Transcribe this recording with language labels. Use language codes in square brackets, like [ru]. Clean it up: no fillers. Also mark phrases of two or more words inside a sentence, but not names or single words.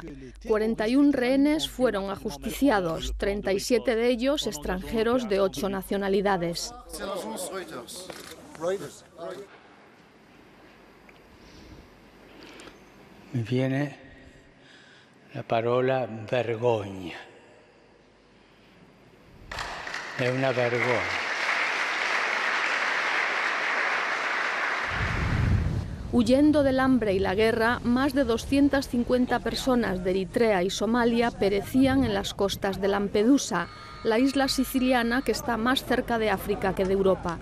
[es] 41 rehenes fueron ajusticiados, 37 de ellos extranjeros de 8 nacionalidades. [it] Me viene la parola vergogna. È una vergogna. [es] Huyendo del hambre y la guerra, más de 250 personas de Eritrea y Somalia perecían en las costas de Lampedusa, la isla siciliana que está más cerca de África que de Europa.